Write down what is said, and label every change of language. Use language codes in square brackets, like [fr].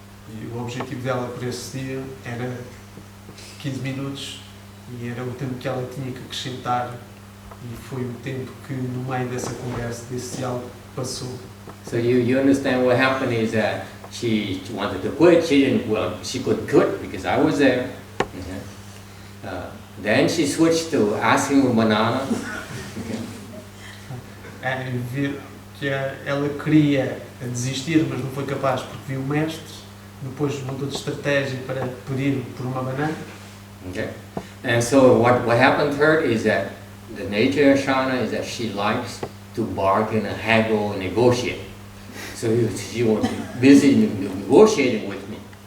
[pt] E o objetivo dela por esse dia era 15 minutos e era o tempo que ela tinha que acrescentar e foi o tempo que no meio dessa conversa, desse diálogo, passou. [en] So you understand what happened is that she wanted to quit, she could quit because I was there. Then she switched to asking for banana. [pt] Ver que ela queria desistir, mas não foi capaz porque viu o mestre, depois mudou de estratégia para pedir por uma banana. [en] Okay, and so what happened to her is that the nature of Shana is that she likes to bargain and haggle and negotiate. So she was busy negotiating with me.